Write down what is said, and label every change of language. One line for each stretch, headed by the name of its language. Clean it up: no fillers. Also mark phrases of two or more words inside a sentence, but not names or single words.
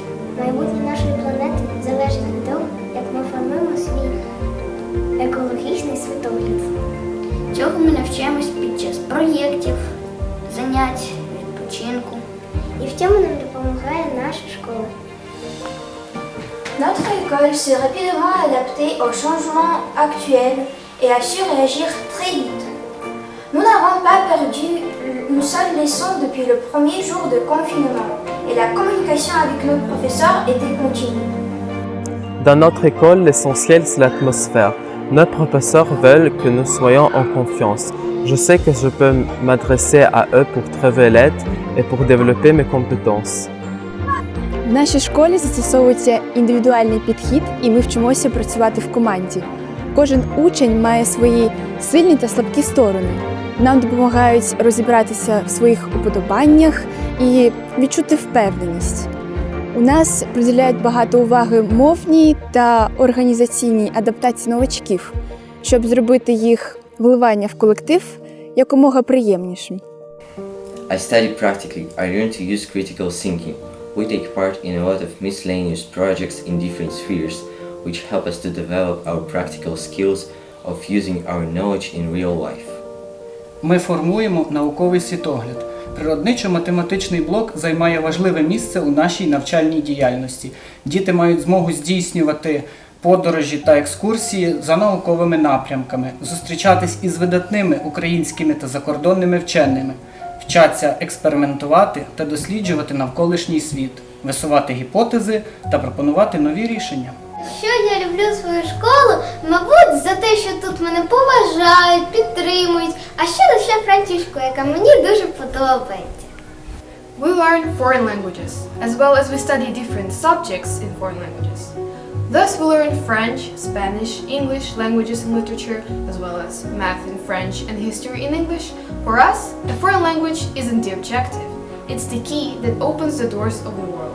Ukrainian: Майбутнє нашої планети залежить від того, як ми формуємо свій екологічний світогляд. Цього ми навчаємось під час проєктів, занять, відпочинку. І в цьому нам допомагає наша школа.
French: Notre école s'est rapidement adaptée aux changements actuels et a su réagir très vite. Nous n'avons pas perdu une seule leçon depuis le premier jour de confinement et la communication avec nos professeurs était continue. Dans notre école, l'essentiel, c'est l'atmosphère. Nos professeurs veulent que nous soyons en confiance. Je sais que je peux m'adresser à eux pour trouver l'aide et pour développer mes compétences.
Ukrainian: В нашій школі застосовується індивідуальний підхід, і ми вчимося працювати в команді. Кожен учень має свої сильні та слабкі сторони. Нам допомагають розібратися в своїх уподобаннях і відчути впевненість. У нас приділяють багато уваги мовній та організаційній адаптації новачків, щоб зробити їх вливання в колектив якомога приємнішим.
English: I study practically. I learn to use critical thinking. We take part in a lot of miscellaneous projects in different spheres, which help us to develop our practical skills of using our knowledge in real life.
Ukrainian: Ми формуємо науковий світогляд. Природничо-математичний блок займає важливе місце у нашій навчальній діяльності. Діти мають змогу здійснювати подорожі та екскурсії за науковими напрямками, зустрічатись із видатними українськими та закордонними вченими, вчаться експериментувати та досліджувати навколишній світ, висувати гіпотези та пропонувати нові рішення. Що я люблю свою школу? Мабуть, за те, що тут мене поважають, підтримують, а ще лише французьку, яка мені дуже подобається.
English: We learn foreign languages, as well as we study different subjects in foreign languages. Thus we learn French, Spanish, English, languages and literature, as well as math in French and history in English. For us, a foreign language isn't the objective, it's the key that opens the doors of the world.